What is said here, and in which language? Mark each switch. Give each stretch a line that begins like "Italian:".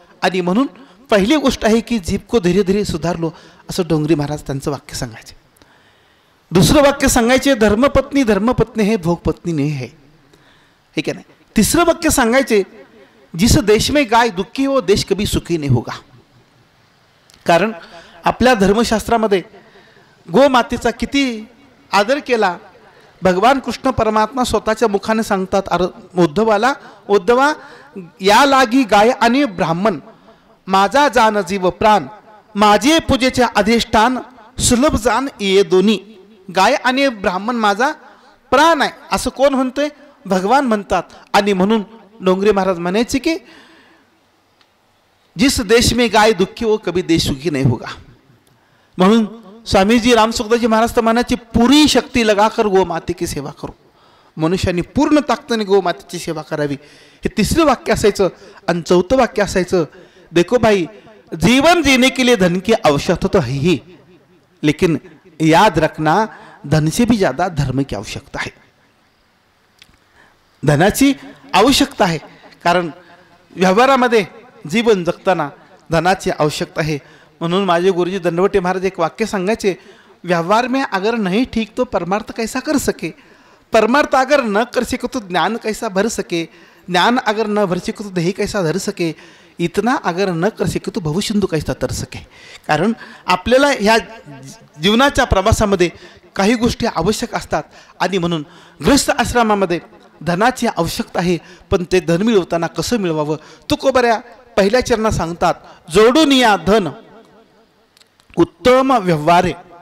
Marathi: आणि म्हणून पहिली गोष्ट आहे की
Hindi: जीभ को धीरे धीरे सुधारलो,
Marathi: असं डोंगरी महाराज त्यांचं वाक्य सांगायचे. दुसरं वाक्य सांगायचे,
Hindi: धर्मपत्नी धर्मपत्नी है भोगपत्नी नहीं है,
Marathi: हे काय नाही. तिसरं वाक्य सांगायचे,
Hindi: जिस देश में गाय दुखी हो देश कभी सुखी नहीं होगा.
Marathi: कारण आपल्या धर्मशास्त्रामध्ये गोमातेचा किती आदर केला. भगवान कृष्ण परमात्मा स्वतःच्या मुखाने सांगतात उद्धवा या लागी गाय आणि ब्राह्मण, माझा जान जीव प्राण, माझे पूजेचे अधिष्ठान, सुलभ जान ये दोन्ही. गाय आणि ब्राह्मण माझा प्राण आहे असं कोण म्हणतोय? भगवान म्हणतात. आणि म्हणून डोंगरे महाराज म्हणायचे की
Hindi: जिस देश में गाय दुखी हो कभी देश सुखी नहीं होगा.
Marathi: म्हणून स्वामीजी रामसुखदासजी महाराज तर म्हणायचे,
Hindi: पुरी शक्ती लगाकर गो माते की सेवा करो.
Marathi: मनुष्याने पूर्ण ताकदीने गो मातेची सेवा करावी, हे तिसरं वाक्य असायचं. आणि चौथं वाक्य असायचं,
Hindi: देखो भाई जीवन जीने के लिए धन की आवश्यकता तो है ही, लेकिन याद रखना धन से भी ज्यादा धर्म की आवश्यकता है.
Marathi: धनाची आवश्यकता आहे, कारण व्यवहारामध्ये जीवन जगताना धनाची आवश्यकता आहे. म्हणून माझे गुरुजी दंडवटे महाराज एक वाक्य सांगायचे,
Hindi: व्यवहार में अगर नहीं ठीक तो परमार्थ कैसा कर सके, परमार्थ अगर न कर सके तो ज्ञान कैसा भर सके, ज्ञान अगर न भर सके तो देही कैसा धर सके, इतना अगर न कर सके तो भवसिंधू कैसा तर सके.
Marathi: कारण आपल्याला ह्या जीवनाच्या प्रवासामध्ये काही गोष्टी आवश्यक असतात. आणि म्हणून गृहस्थ आश्रमामध्ये धनाची आवश्यकता आहे, पण ते धन मिळवताना कसं मिळवावं. तुकोबऱ्या पहिल्या चरणात सांगतात, जोडून या धन उत्तम व्यवहारे.